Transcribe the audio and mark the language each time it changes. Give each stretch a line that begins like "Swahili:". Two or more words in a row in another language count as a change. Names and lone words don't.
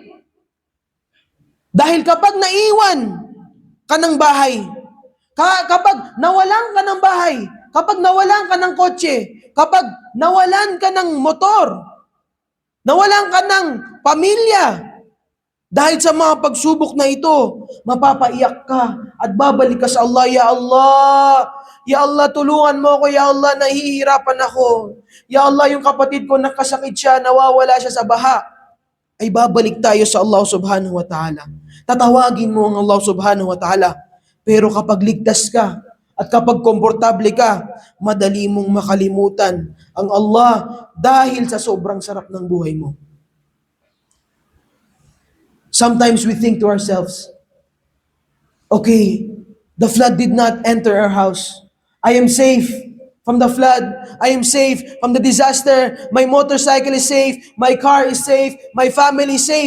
Filipino: Dahil kapag naiwan ka ng bahay, kapag nawalan ka ng bahay, kapag nawalan ka ng kotse, kapag nawalan ka ng motor, nawalan ka ng pamilya, dahil sa mga pagsubok na ito, mapapaiyak ka at babalik ka sa Allah.
Arabic: "يا الله، يا الله,
Filipino: tulungan mo ako.
Arabic: يا الله,
Filipino: nahihirapan ako.
Arabic: يا الله,
Filipino: yung kapatid ko nakasakit siya, nawawala siya sa baha." Ay babalik tayo sa Allah
Arabic: سبحانه وتعالى.
Filipino: Tatawagin mo ang Allah
Arabic: سبحانه وتعالى.
Filipino: Pero kapag ligtas ka at kapag komportable ka, madali mong makalimutan ang Allah dahil sa sobrang sarap ng buhay mo.
English: Sometimes we think to ourselves, "Okay, the flood did not enter our house. I am safe from the flood. I am safe from the disaster. My motorcycle is safe. My car is safe. My family is safe.